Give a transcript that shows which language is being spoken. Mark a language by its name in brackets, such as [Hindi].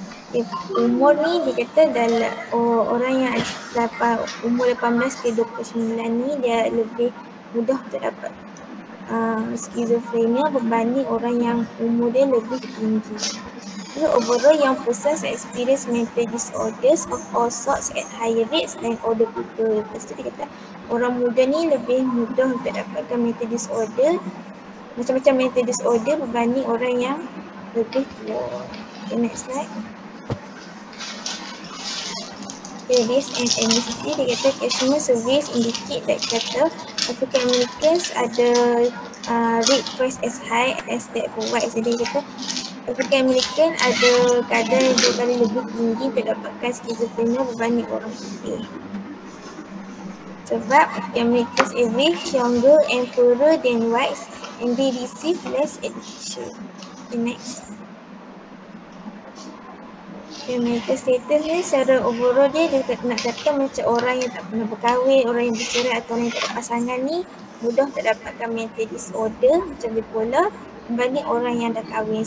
[Malay] Okay, umur ni dia kata dalam orang yang umur 18 ke 29 ni dia lebih mudah untuk dapat skizofrenia berbanding orang yang umur dia lebih tinggi. [English] So overall young persons experience mental disorders of all sorts at higher rates than older people. [Malay] Lepas tu dia kata orang muda ni lebih mudah untuk dapatkan mental disorder, macam-macam mental disorder berbanding orang yang lebih tua. [English] Okay, next slide. Okay, race and ethnicity, [Malay] dia kata [English] casual surveys indicate that kata African Americans ada rate twice as high as that for whites. [Malay] Jadi dia kata African American ada kadar 2 kali lebih tinggi untuk dapatkan skizofrenia berbanding orang putih. [English] Sebab African Americans average younger and poorer than whites and they receive less education. Okay, next. [Malay] Marital status ni secara overall dia nak kata macam orang yang tak pernah berkahwin, orang yang bercerai atau orang yang tak ada pasangan ni mudah untuk dapatkan mental disorder macam bipolar berbanding orang yang dah kahwin.